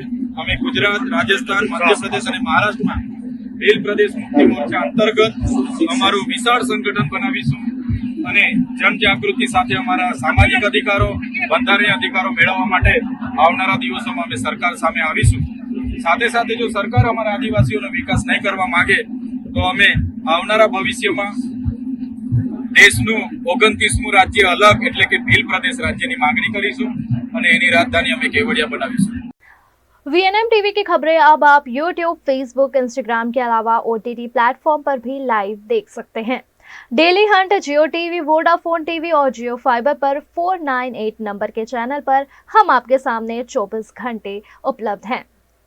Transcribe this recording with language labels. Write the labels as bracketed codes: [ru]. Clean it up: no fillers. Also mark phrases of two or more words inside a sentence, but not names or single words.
[gu] અમે ગુજરાત, રાજસ્થાન, મધ્યપ્રદેશ અને મહારાષ્ટ્રમાં ભીલ પ્રદેશ મુક્તિ મોરચા અંતર્ગત અમારું વિશાળ સંગઠન બનાવીશું અને જનજાગૃતિ સાથે અમારા સામાજિક અધિકારો, બંધારણીય અધિકારો મેળવવા માટે આવનારા દિવસોમાં અમે સરકાર સામે આવીશું. સાથે સાથે જો સરકાર અમારા આદિવાસીઓનો વિકાસ નહીં કરવા માંગે તો અમે આવનારા ભવિષ્યમાં દેશનું 29મું રાજ્ય અલગ એટલે કે ભીલ પ્રદેશ રાજ્યની માંગણી કરીશું અને એની રાજધાની અમે કેવડિયા बनाવીશું. [hi] VNM टीवी की खबरें अब आप YouTube, Facebook, Instagram के अलावा OTT प्लेटफॉर्म पर भी लाइव देख सकते हैं. डेली हंट, जियो टीवी, वोडाफोन टीवी और जियो फाइबर पर 498 नंबर के चैनल पर हम आपके सामने 24 घंटे उपलब्ध हैं.